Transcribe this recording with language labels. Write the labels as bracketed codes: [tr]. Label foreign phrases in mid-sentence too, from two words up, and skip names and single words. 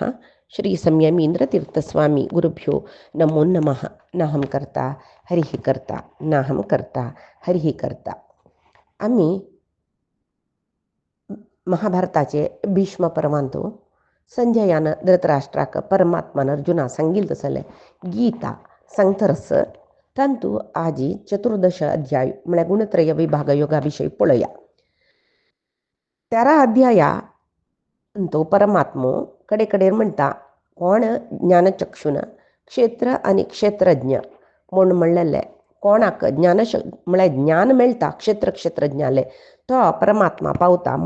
[sa] श्री संयमींद्रतीर्थ स्वामी गुरुभ्यो नमो नमः। नाहं कर्ता हरिः कर्ता नाहं कर्ता हरिः कर्ता। [kok] आम्ही महाभारताचे भीष्म पर्वांतो संजयानं धृतराष्ट्राक परमात्मान अर्जुना सांगितलं तसले गीता सांगतरस तांतू आजी 14 अध्याय म्हळ्यार गुणत्रय विभाग योगाविषयी पळया। 13 अध्याया तो परमात्मो कडे कडेन म्हणटा कोण ज्ञानचक्षुन क्षेत्र आणि क्षेत्रज्ञ म्हूण म्हणलेले कोणाक म्हळ्यार ज्ञान मेळटा क्षेत्र क्षेत्रज्ञाले तो परमात्मा पावता म्हूण।